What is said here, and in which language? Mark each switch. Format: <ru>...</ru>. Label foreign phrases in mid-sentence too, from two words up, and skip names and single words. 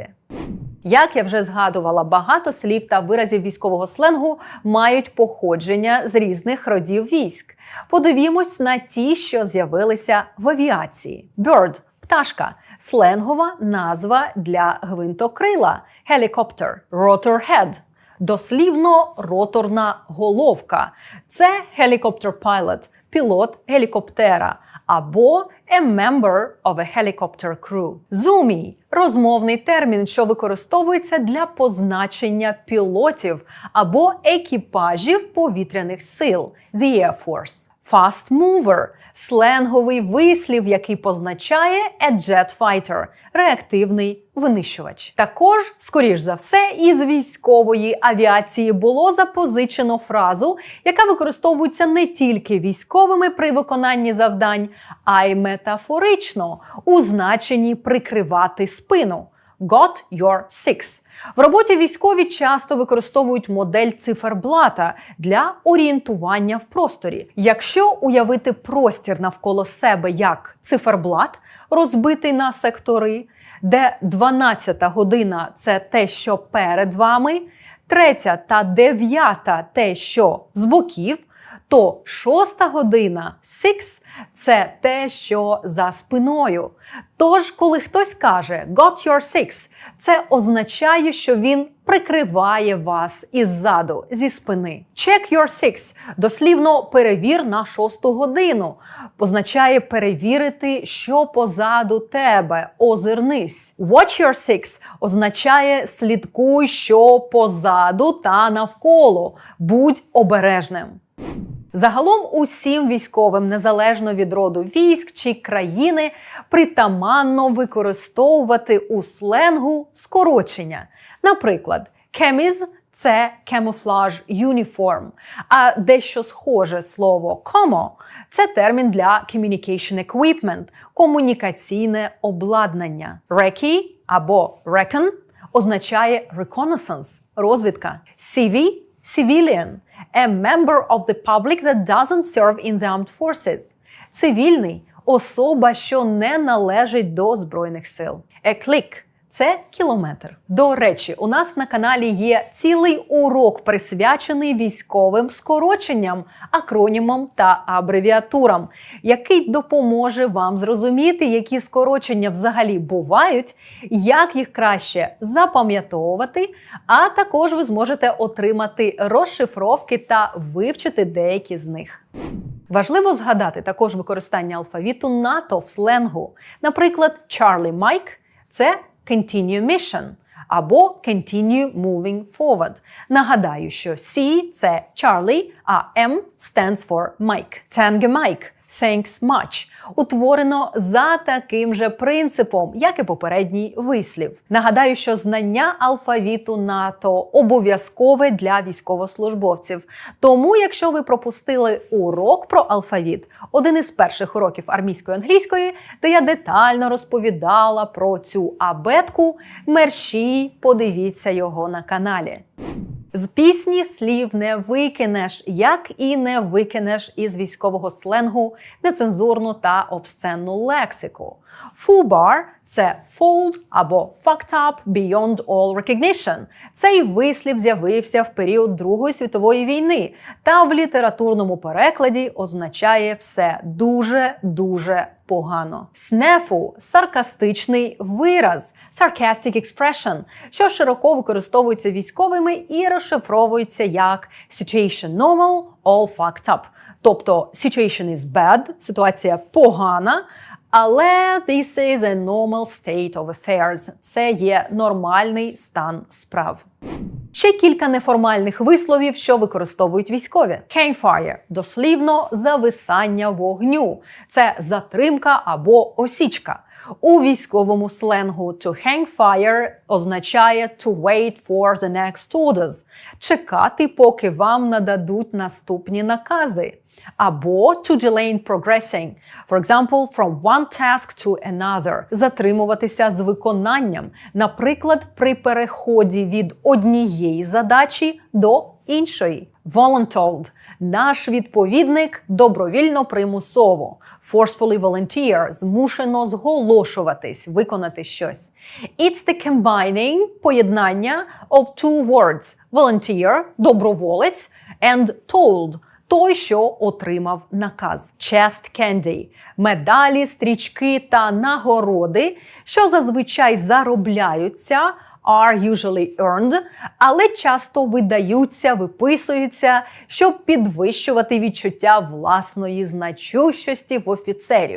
<uk>Як я вже згадувала, багато слів та виразів військового сленгу мають походження з різних родів військ. Подивімось на ті, що з'явилися в авіації. Bird – пташка. Сленгова назва для гвинтокрила –</uk> <en>helicopter, rotor head.</en> <uk>дослівно роторна головка. Це</uk> <en>helicopter pilot,</en> <uk>пілот гелікоптера, або</uk> <en>a member of a helicopter crew.</en> <uk>Zoomy – розмовний термін, що використовується для позначення пілотів або екіпажів повітряних сил –</uk> <en>the Air Force. Fast mover –</en> <uk>сленговий вислів, який позначає</uk> <en>a jet fighter –</en> <uk>реактивний винищувач. Також, скоріш за все, із військової авіації було запозичено фразу, яка використовується не тільки військовими при виконанні завдань, а й метафорично у значенні прикривати спину.</uk> <en>Got your six.</en> <uk>В роботі військові часто використовують модель циферблата для орієнтування в просторі. Якщо уявити простір навколо себе як циферблат, розбитий на сектори, де 12-та година – це те, що перед вами, 3-я та 9-та – те, що з боків, то 6-та година – six – це те, що за спиною. Тож, коли хтось каже</uk> <en>«got your six»,</en> <uk>це означає, що він прикриває вас іззаду, зі спини.</uk> <en>«Check your six» –</en> <uk>дослівно «перевір на 6-ту годину». Означає перевірити, що позаду тебе, озирнись.</uk> <en>«Watch your six»</en> <uk>означає «слідкуй, що позаду та навколо». Будь обережним. Загалом усім військовим, незалежно від роду військ чи країни, притаманно використовувати у сленгу скорочення. Наприклад, chemise – це</uk> <en>camouflage uniform,</en> <uk>а дещо схоже слово como – це термін для</uk> <en>communication equipment</en> <uk>– комунікаційне обладнання. Recce або reckon означає reconnaissance – розвідка.</uk> <en>CV – civilian – a member of the public that doesn't serve in the armed forces.</en> <uk>Цивільний – особа, що не належить до Збройних сил.</uk> <en>A click –</en> <uk>це кілометр. До речі, у нас на каналі є цілий урок, присвячений військовим скороченням, акронімам та абревіатурам, який допоможе вам зрозуміти, які скорочення взагалі бувають, як їх краще запам'ятовувати, а також ви зможете отримати розшифровки та вивчити деякі з них. Важливо згадати також використання алфавіту НАТО в сленгу. Наприклад,</uk> <en>Charlie Mike</en> <uk>– це</uk> <en>continue mission</en> <uk>або</uk> <en>continue moving forward.</en> <uk>Нагадаю, що C – це Charlie, а</uk> <en>M stands for Mike. Tango Mike – thanks much.</en> <uk>Утворено за таким же принципом, як і попередній вислів. Нагадаю, що знання алфавіту НАТО обов'язкове для військовослужбовців. Тому, якщо ви пропустили урок про алфавіт, один із перших уроків армійської англійської, де я детально розповідала про цю абетку, мерщій подивіться його на каналі. З пісні слів не викинеш, як і не викинеш із військового сленгу нецензурну та обсценну лексику.</uk> <en>FUBAR – це fold або fucked up beyond all recognition.</en> <uk>Цей вислів з'явився в період Другої світової війни та в літературному перекладі означає все дуже погано. SNEFU – саркастичний вираз,</uk> <en>sarcastic expression,</en> <uk>що широко використовується військовими і розшифровується як</uk> <en>situation normal, all fucked up. Тобто situation is bad,</en> <uk>ситуація погана, але</uk> <en>this is a normal state of affairs.</en> <uk>Це є нормальний стан справ. Ще кілька неформальних висловів, що використовують військові. Campfire – дослівно зависання вогню. Це затримка або осічка. У військовому сленгу</uk> <en>to hang fire означає to wait for the next orders –</en> <uk>чекати, поки вам нададуть наступні накази.</uk> <en>Або to delay in progressing, for example, from one task to another –</en> <uk>затримуватися з виконанням, наприклад, при переході від однієї задачі до іншої. Voluntold – наш відповідник добровільно-примусово.</uk> <en>Forcefully volunteer –</en> <uk>змушено зголошуватись, виконати щось.</uk> <en>It's the combining – поєднання of two words – volunteer – доброволець and told –</en> <uk>той, що отримав наказ. Chest candy – медалі, стрічки та нагороди, що зазвичай заробляються</uk> <en>are usually earned,</en> <uk>але часто видаються, виписуються, щоб підвищувати відчуття власної значущості в офіцерів.</uk>